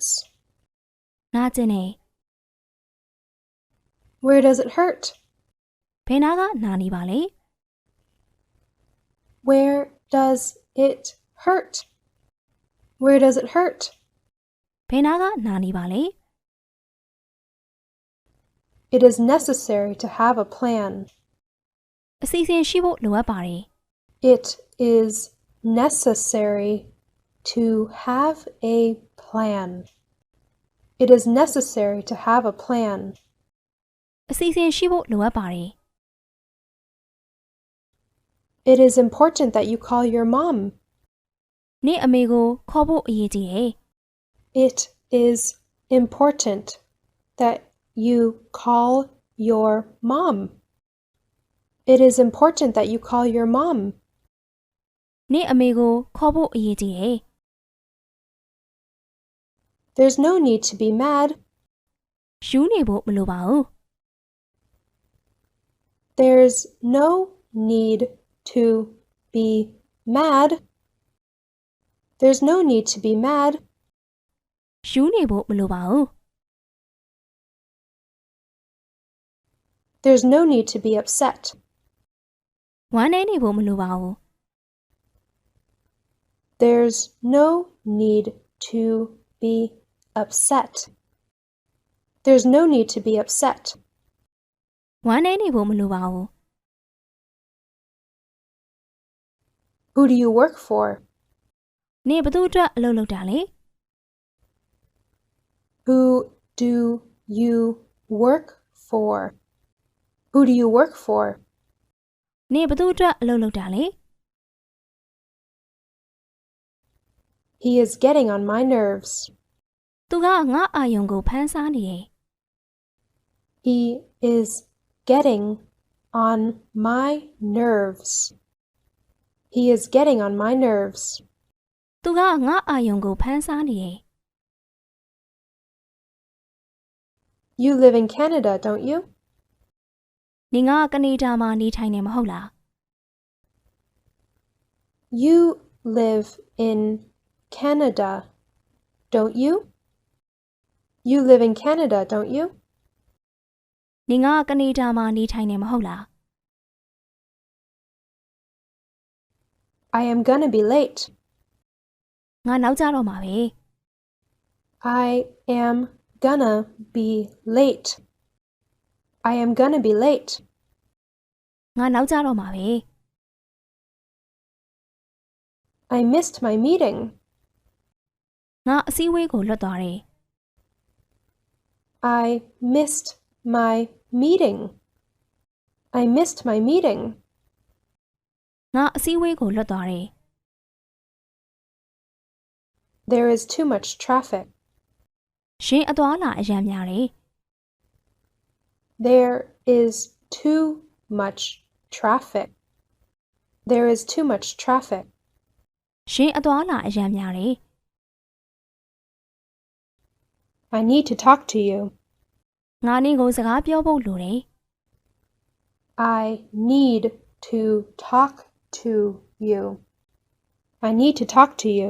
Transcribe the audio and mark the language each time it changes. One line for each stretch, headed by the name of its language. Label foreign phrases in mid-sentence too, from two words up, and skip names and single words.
Burmese: နာကျင်တယ်
English: Where does it hurt?
Burmese: ဘယ်နာကနာနေပါလဲ
English: Where does it hurt? Where does it hurt?
Burmese: ဘယ်နာကနာနေပါလဲ
English: It is necessary to have a plan.
Burmese: အစီအစဉ်ရှိဖို့လိုအပ်ပါတယ်
English: It is necessary to have a plan. It is necessary to have a plan.
Burmese: အစီအစဉ်ရှိဖို့လိုအပ်ပါတယ်
English: It is important that you call your mom.
Burmese: နင့်အမေကိုခေါ်ဖို့အရေးကြီးတယ်
English: It is important that you call your mom. It is important that you call your mom.
Burmese: နင့်အမေကိုခေါ်ဖို့အရေးကြီးတယ်
English: There's no need to be mad.
Burmese: ယူနေဖို့မလိုပါဘူး
English: There's no need to be mad. There's no need to be mad.
Burmese: ယူနေဖို့မလိုပါဘူး
English: There's no need to be upset.
Burmese: ဝမ်းနည်းနေဖို့မလိုပါဘူး
English: There's no need to be upset. There's no need to be upset.
Burmese: ဝမ်းနည်းနေဖို့မလိုပါဘူး
English: Who do you work for?
Burmese: နင့်ဘသူအတွက်အလုပ်လုပ်တာလဲ
English: Who do you work for? Who do you work for?
Burmese: နင့်ဘသူအတွက်အလုပ်လုပ်တာလဲ
English: He is getting on my nerves.
Burmese: သူကငါအာယုံကိုဖန်ဆားနေတယ်
English: He is getting on my nerves. He is getting on my nerves.
Burmese: သူကငါအာယုံကိုဖန်ဆားနေတယ်
English: You live in Canada, don't you?
Burmese: နင်ကကနေဒါမှာနေထိုင်နေမဟုတ်လား
English: You live in Canada, don't you? You live in Canada, don't you?
Burmese: နင်ကကနေဒါမှာနေထိုင်နေမဟုတ်လား
English: I am gonna be late.
Burmese: ငါနောက်ကျတော့မှာပဲ
English: I am gonna be late. I am gonna be late.
Burmese: ငါနောက်ကျတော့မှာပဲ
English: I missed my meeting.
Burmese: ငါအစည်းအဝေးကိုလွတ်သွားတယ်
English: I missed my meeting. I missed my meeting.
Burmese: ငါအစည်းအဝေးကိုလွတ်သွားတယ်
English: There is too much traffic.
Burmese: ရှင်အသွားလာအရန်များတယ်
English: There is too much traffic. There is too much traffic.
Burmese: ရှင်အသွားလာအရန်များတယ်
English: I need to talk to you.
Burmese: ငါနင့်ကိုစကားပြောဖို့လိုတယ်
English: I need to talk to you. I need to talk to you.